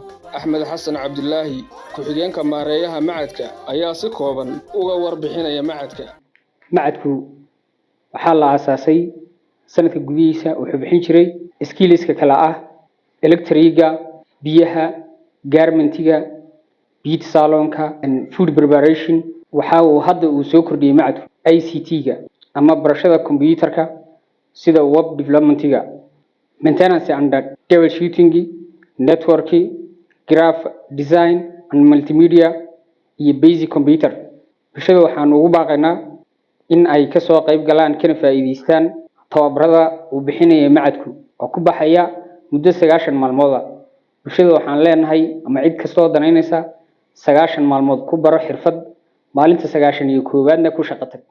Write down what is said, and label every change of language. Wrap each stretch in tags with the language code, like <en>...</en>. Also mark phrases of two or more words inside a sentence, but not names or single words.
<so>Axmed Xasan Cabdullaahi ku-xigeenka maareeyaha macadka ayaa si kooban uga warbixinaya macadka. macadku waxaa la aasaasay sanadka gudihiisa wuxuu bixin jiray skills-ka kala ah electriga, biyaha, garmentiga,</so> <en>beauty salonka and food preparation.</en> <so>waxa uu hadda uu soo kordhiyay macadku ICT-ga ama barashada computerka sida</so> <en>web development-ga, maintenance and troubleshooting, networking, graphic design and multimedia</en> <so>iyo</so> <en>basic computer.</en> <so>bulshada waxaan ugu baaqaynaa in ay ka soo qayb galaan kana faa'iideystaan tababarada uu bixinayo macadku oo ku baxaya muddo 90 maalmood. bulshada waxaan leenahay ama cid kastoo danaynaysa 90 maalmood ku baro xirfad maalinta 91aadna ku shaqo tag.</so>